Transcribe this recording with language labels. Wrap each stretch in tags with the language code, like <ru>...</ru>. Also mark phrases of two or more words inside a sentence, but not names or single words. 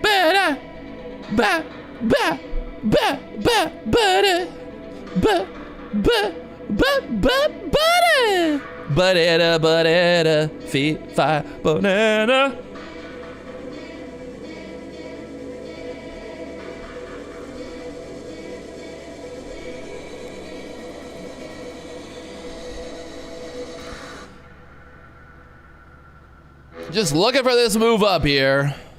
<en>ba ba ba ba ba ba ba ba banana, feet, fire, banana. Just looking for this move up here.</en>